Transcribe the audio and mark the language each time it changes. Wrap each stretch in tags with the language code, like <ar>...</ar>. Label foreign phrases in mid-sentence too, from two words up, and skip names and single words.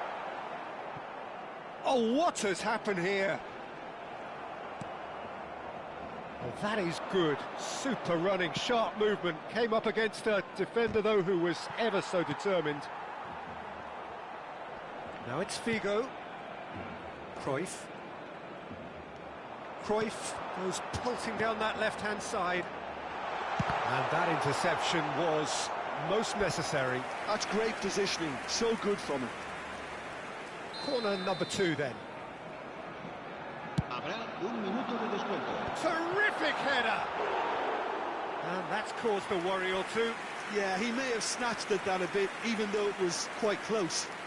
<en>Oh, what has happened here? Well, that is good. Super running, sharp movement. Came up against a defender, though, who was ever so determined. Now it's Figo. Cruyff. Cruyff goes pulsing down that left-hand side. And that interception was most necessary. That's great positioning, so good from him. Corner number 2 then.</en> <es>Habrá un minuto de descuento.</es> <en>Terrific header! And that's caused a worry or two. Yeah, he may have snatched at that a bit, even though it was quite close.</en>